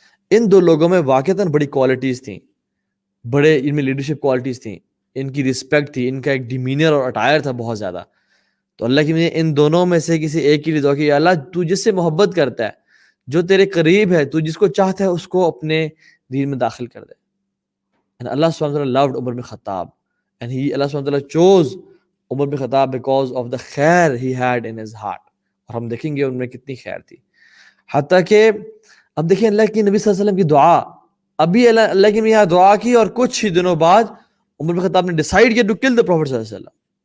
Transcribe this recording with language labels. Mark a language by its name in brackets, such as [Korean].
[Urdu] ان دو لوگوں میں واقعتاً بڑی کوالٹیز تھیں, بڑے ان میں لیڈرشپ کوالٹیز تھیں, ان کی رسپیکٹ تھی, ان کا ایک ڈیمینر اور اٹائر تھا بہت زیادہ. تو اللہ کی ان دونوں میں سے کسی ایک کی دعا کی, یا اللہ تو جس سے محبت کرتا ہے, جو تیرے قریب ہے, تو جس کو چاہتا ہے اس کو اپنے دین میں داخل کر دے. [English] And Allah subhanahu wa ta'ala loved Umar bin Khattab, and Allah subhanahu wa ta'ala chose Umar bin Khattab because of the khair he had in his heart. [Urdu] اور ہم دیکھیں گے ان میں کتنی خیر تھی, حتیٰ کہ اب دیکھیں اللہ کی نبی صلی اللہ علیہ وسلم کی دعا, ابھی اللہ کی یہاں دعا کی اور کچھ ہی دنوں بعد عمر بن خطاب نے ڈیسائیڈ کیا [English] to kill the prophet [Urdu] صلی اللہ علیہ وسلم.